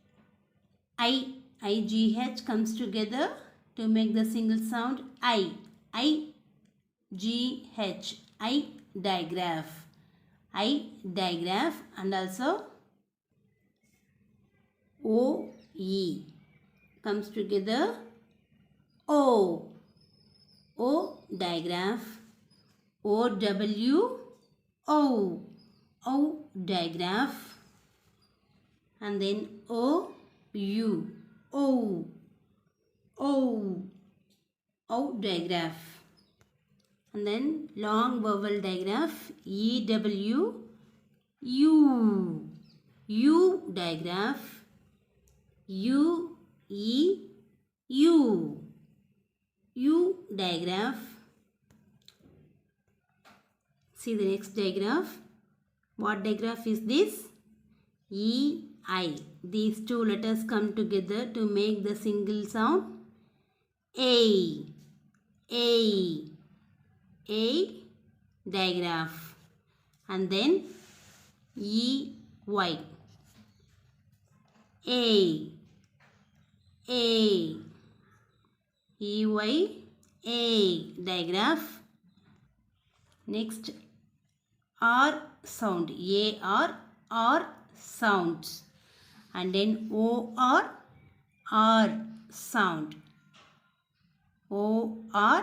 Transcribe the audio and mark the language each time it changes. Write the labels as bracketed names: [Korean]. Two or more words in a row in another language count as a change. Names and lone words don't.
[English] I-G-H comes together to make the single sound I. I-G-H. I digraph. I digraph. And also O-E comes together O. O digraph. O-W. O. O digraph. And then O-U. O. O. O digraph. And then long vowel digraph. E-W. U. U digraph. U. E. U. U digraph. See the next digraph. What digraph is this? E, I. These two letters come together to make the single sound A. A. A digraph. And then E, Y. A. A. E, Y. A digraph. Next, R sound. A-R. R sounds. And then O-R. R sound. O-R.